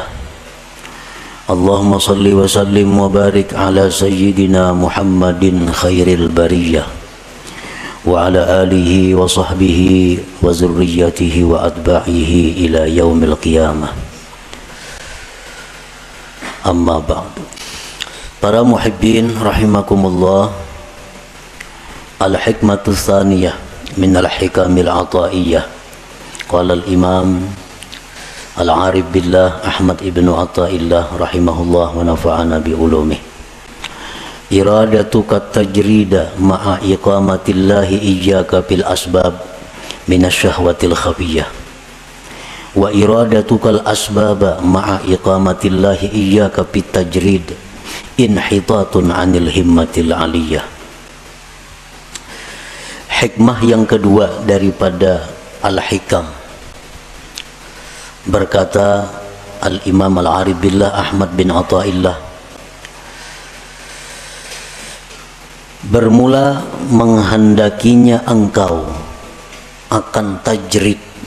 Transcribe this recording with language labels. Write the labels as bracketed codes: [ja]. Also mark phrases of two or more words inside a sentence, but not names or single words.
[ar] اللهم صل وسلم وبارك على سيدنا محمد خير البرية وعلى آله وصحبه وذريته وأتباعه إلى يوم القيامة. أما بعد. Para محبين رحمكم الله، الحكمة الثانية من الحكم العطائية. قال الإمام العارف بالله أحمد ابن عطاء الله رحمه الله ونفعنا بعلومه. إرادتك التجريد مع إقامة الله إياك بالأسباب من الشهوة الخفية، وإرادتك الأسباب مع إقامة الله إياك بالتجريد انحطاط عن الهمة العلية. [ms] Hikmah yang kedua daripada al-hikam, berkata [ar] الإمام العارف بالله [ms] Ahmad bin Athaillah, bermula menghendakinya engkau akan tajrid